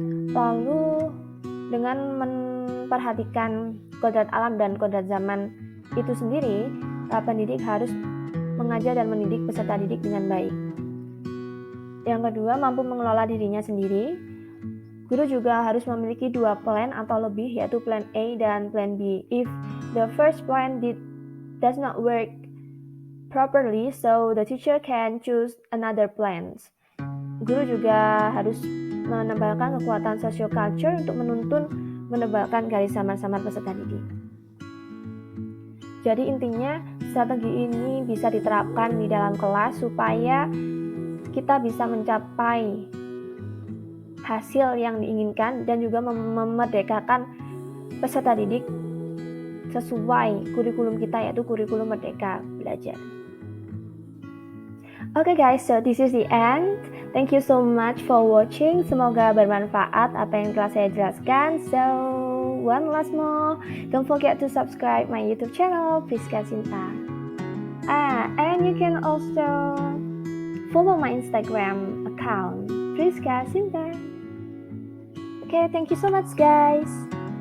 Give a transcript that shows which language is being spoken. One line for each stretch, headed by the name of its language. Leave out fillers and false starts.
Indonesian: Lalu dengan memperhatikan kodrat alam dan kodrat zaman itu sendiri, pendidik harus mengajar dan mendidik peserta didik dengan baik. Yang kedua, mampu mengelola dirinya sendiri. Guru juga harus memiliki 2 plan atau lebih, yaitu plan A dan plan B.
English: If the first plan does not work properly, so the teacher can choose another plans.
Indonesian: Guru juga harus menebalkan kekuatan social culture untuk menebalkan garis samar-samar peserta didik. Jadi intinya, strategi ini bisa diterapkan di dalam kelas supaya kita bisa mencapai hasil yang diinginkan dan juga memerdekakan peserta didik sesuai kurikulum kita, yaitu kurikulum Merdeka Belajar.
English: Okay guys, so this is the end. Thank you so much for watching.
Indonesian: Semoga bermanfaat apa yang telah saya jelaskan.
English: So, one last more, don't forget to subscribe my YouTube channel, Priska Sinta. And you can also follow my Instagram account, Priska Sinta. Okay, thank you so much guys.